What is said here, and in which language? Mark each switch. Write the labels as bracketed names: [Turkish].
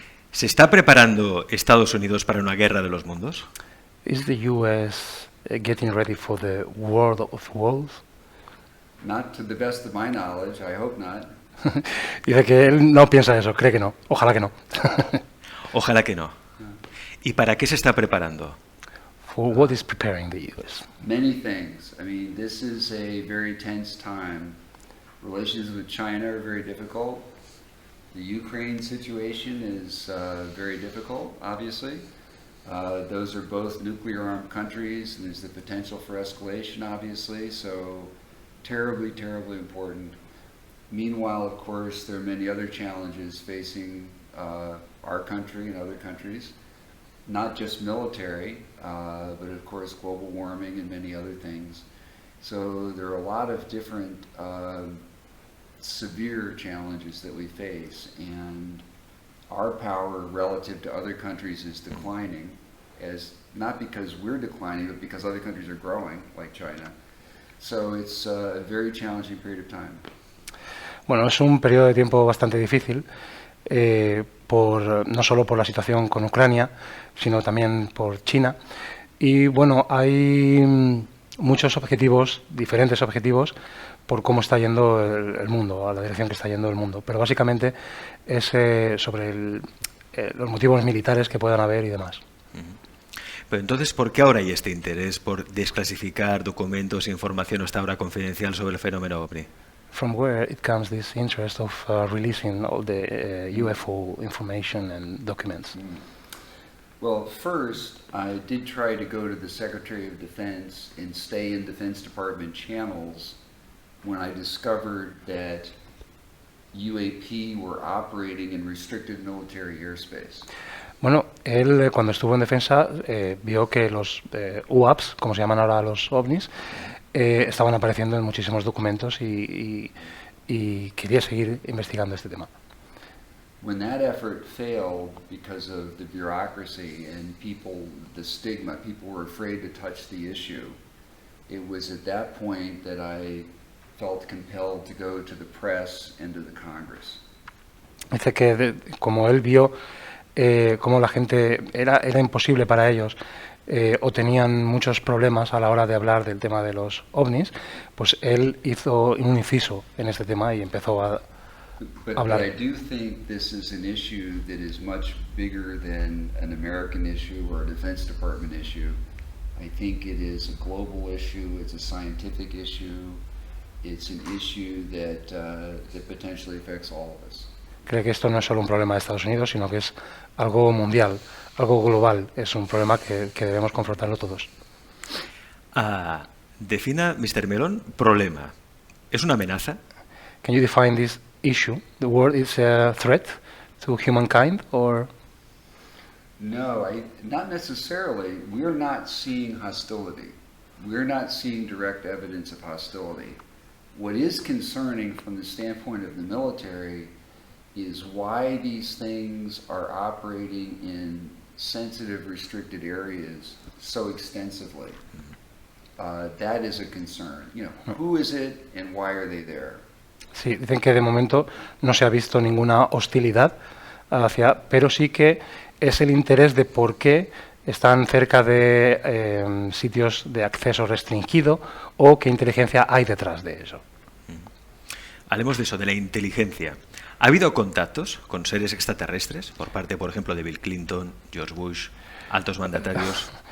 [Spanish] ¿Se está preparando Estados Unidos para una guerra de los mundos? [English] Is the U.S. Getting ready for the world of worlds? Not to the best of my knowledge. I hope not. [Spanish] Dice que él no piensa eso, cree que no. Ojalá que no. Ojalá que no. ¿Y para qué se está preparando? [English] For what is preparing the U.S.? Many things. I mean, this is a very tense time. Relations with China are very difficult. The Ukraine situation is very difficult, obviously. Those are both nuclear-armed countries, and there's the potential for escalation, obviously, so terribly, terribly important. Meanwhile, of course, there are many other challenges facing our country and other countries, not just military, but of course global warming and many other things. So there are a lot of different severe challenges that we face, and our power relative to other countries is declining, as not because we're declining, but because other countries are growing, like China. So it's a very challenging period of time. [Spanish] Bueno, es un periodo de tiempo bastante difícil, no solo por la situación con Ucrania, sino también por China. Y bueno, hay muchos objetivos, diferentes objetivos, por cómo está yendo el mundo, a la dirección que está yendo el mundo. Pero básicamente es sobre los motivos militares que puedan haber y demás. Pero entonces, ¿por qué ahora hay este interés por desclasificar documentos e información hasta ahora confidencial sobre el fenómeno OVNI? [English] From where it comes this interest of releasing all the UFO information and documents? Well, first, I did try to go to the Secretary of Defense and stay in Defense Department channels when I discovered that UAP were operating in restricted military airspace. [Spanish] Bueno, él cuando estuvo en Defensa vio que los UAPs, como se llaman ahora los OVNIs, estaban apareciendo en muchísimos documentos y quería seguir investigando este tema. [English] When that effort failed because of the bureaucracy and the stigma, people were afraid to touch the issue. It was at that point that I felt compelled to go to the press and to the Congress. [Spanish] Dice que como él vio cómo la gente era imposible para ellos o tenían muchos problemas a la hora de hablar del tema de los ovnis, pues él hizo un inciso en este tema y empezó a hablar. [English] But I do think this is an issue that is much bigger than an American issue or a Defense Department issue. I think it is a global issue, it's a scientific issue, it's an issue that potentially affects all of us. [Spanish] Cree que esto no es solo un problema de Estados Unidos, sino que es algo mundial, algo global. Es un problema que debemos confrontarlo todos. Defina, Mr. Mellon, problema. ¿Es una amenaza? [English] Can you define this issue? The word is a threat to humankind, or? No, not necessarily. We're not seeing hostility. We're not seeing direct evidence of hostility. What is concerning from the standpoint of the military is why these things are operating in sensitive, restricted areas so extensively. That is a concern. You know, who is it and why are they there? [Spanish] Sí, dicen que de momento no se ha visto ninguna hostilidad pero sí que es el interés de por qué están cerca de sitios de acceso restringido o qué inteligencia hay detrás de eso. Hablemos de eso, de la inteligencia. ¿Ha habido contactos con seres extraterrestres por parte, por ejemplo, de Bill Clinton, George Bush, altos mandatarios?